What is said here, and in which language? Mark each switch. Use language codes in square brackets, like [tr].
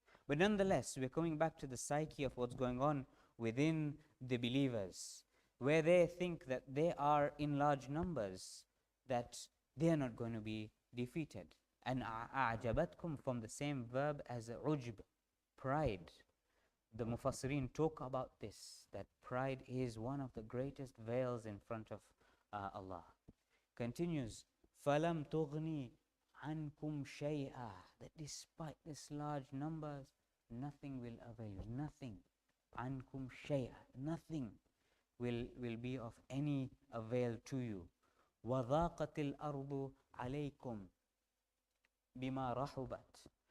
[en] But nonetheless, we're coming back to the psyche of what's going on within the believers, where they think that they are in large numbers, that they are not going to be defeated. And أَعْجَبَتْكُمْ from the same verb as ujb, pride. The Mufassirin talk about this, that pride is one of the greatest veils in front of Allah. Continues, [ar] فَلَمْ تُغْنِي عَنْكُمْ شَيْئًا. [en] That despite this large numbers, nothing will avail you. Nothing. [ar] عَنْكُمْ شَيْئًا. [en] Nothing will be of any avail to you. [ar] وَضَاقَتِ الْأَرْضُ عَلَيْكُمْ بِمَا رَحُبَتْ.